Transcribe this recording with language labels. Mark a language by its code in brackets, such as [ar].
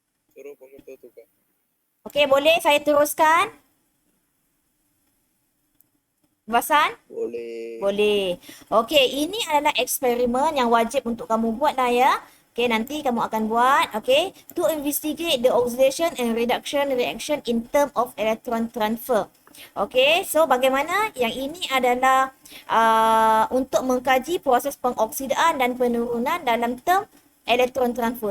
[ms] Suruh pengetua tukar. Okey, boleh saya teruskan? Vasan? Boleh. Boleh. Okey, ini adalah eksperimen yang wajib untuk kamu buat lah ya. Okey, nanti kamu akan buat. [en] Okey, to investigate the oxidation and reduction reaction in term of electron transfer. [ms] Okey, so bagaimana? Yang ini adalah untuk mengkaji proses pengoksidaan dan penurunan dalam term elektron transfer.